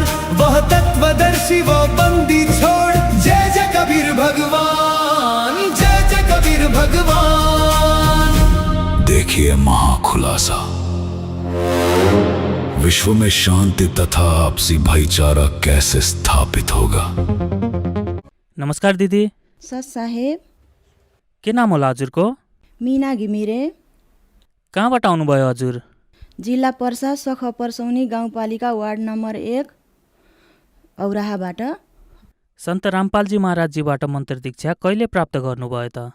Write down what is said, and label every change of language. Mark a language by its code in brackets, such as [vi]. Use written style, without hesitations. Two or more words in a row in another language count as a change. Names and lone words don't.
[hi] वह तत्वदर्शी वो बंदी छोड़, जय जय कबीर भगवान, जय जय कबीर भगवान। देखिए महाखुलासा, विश्व में शांति तथा आपसी भाईचारा कैसे स्थापित होगा। [ne] नमस्कार दिदी। सर साहेब। के नाम होला हजुरको? मीना घिमिरे। कहाँबाट आउनुभयो हजुर? जिल्ला पर्सा सख पर्सौनी गाउँपालिका वार्ड नम्बर 1 औराहाबाट। सन्त रामपालजी महाराजजीबाट मन्त्र दीक्षा कहिले प्राप्त गर्नुभयो त?